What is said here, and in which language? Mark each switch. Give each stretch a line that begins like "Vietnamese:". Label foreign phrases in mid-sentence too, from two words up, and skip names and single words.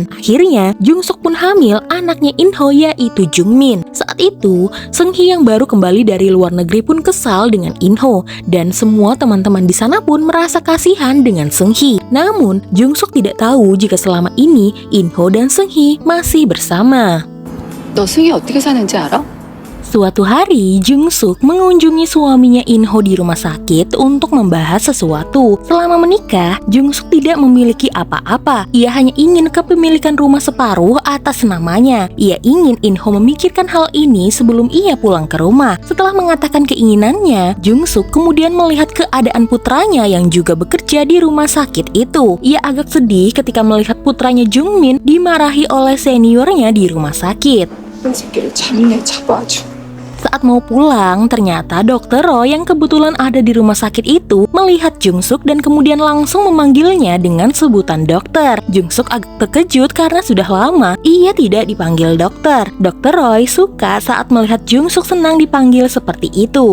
Indonesian: Akhirnya, Jung Suk pun hamil anaknya In-ho yaitu Jung Min. Saat itu, Seung-hee yang baru kembali dari luar negeri pun kesal dengan In-ho dan semua teman-teman di sana pun merasa kasihan dengan Seung-hee. Namun, Jung Suk tidak tahu jika selama ini In-ho dan Seung-hee masih bersama.
Korean: 너 승희 어떻게 사는지 알아?
Indonesian: Suatu hari, Jung Suk mengunjungi suaminya In-ho di rumah sakit untuk membahas sesuatu. Selama menikah, Jung Suk tidak memiliki apa-apa. Ia hanya ingin kepemilikan rumah separuh atas namanya. Ia ingin In-ho memikirkan hal ini sebelum ia pulang ke rumah. Setelah mengatakan keinginannya, Jung Suk kemudian melihat keadaan putranya yang juga bekerja di rumah sakit itu. Ia agak sedih ketika melihat putranya Jung Min dimarahi oleh seniornya di rumah sakit.
Korean: 이 새끼를 잡네 잡아 아주.
Indonesian: Saat mau pulang, ternyata Dr. Roy yang kebetulan ada di rumah sakit itu melihat Jung Suk dan kemudian langsung memanggilnya dengan sebutan dokter. Jung Suk agak terkejut karena sudah lama ia tidak dipanggil dokter. Dr. Roy suka saat melihat Jung Suk senang dipanggil seperti itu.